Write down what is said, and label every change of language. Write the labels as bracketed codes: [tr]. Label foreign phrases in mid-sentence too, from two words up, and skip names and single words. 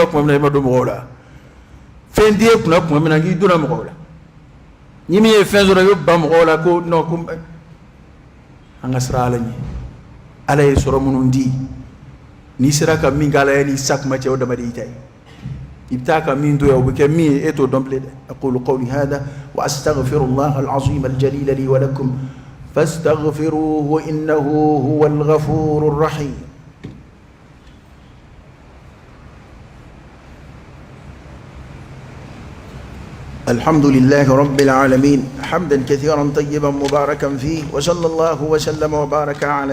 [bm] tuma min na i ma don mɔgɔw la fɛn t'i kunna tuma min na k'i donna mɔgɔw la ni min ye fɛn sɔrɔ i bɛ ban mɔgɔw la ko non ko an ka siran ala ɲɛ ala ye sɔrɔ minnu di n'i sera ka min kɛ ala ye n'i sa kuma cɛ o dama de y'i ta ye i bɛ taa ka min to yan o bɛ kɛ min ye e t'o dɔn bilen dɛ [ar] أقول قولي هذا وأستغفر الله العظيم الجليل لي ولكم فاستغفروه إنه هو الغفور الرحيم الحمد لله رب العالمين حمدا كثيرا طيبا مباركا فيه وصلى الله وسلم وبارك على